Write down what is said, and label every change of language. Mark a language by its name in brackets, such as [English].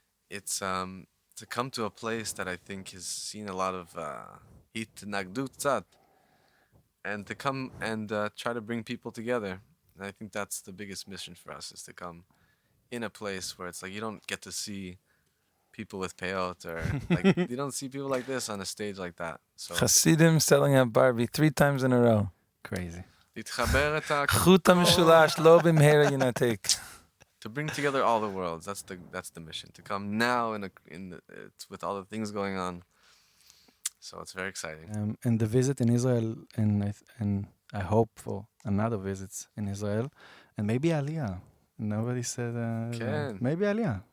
[English] It's to come to a place that I think has seen a lot of [Hebrew] hitnagdut tzad, [English] and to come and try to bring people together. And I think that's the biggest mission for us, is to come in a place where it's like you don't get to see people with peyot, or like you don't see people like this on a stage like that. So Hasidim selling out Barbie 3 times in a row. Crazy. [Hebrew] חוט המשולש לא במהרה ינתק. [English] To bring together all the worlds, that's the mission. To come now with all the things going on. So it's very exciting. And the visit in Israel, and I hope for another visits in Israel, and maybe Aliyah. Nobody said maybe Aliyah.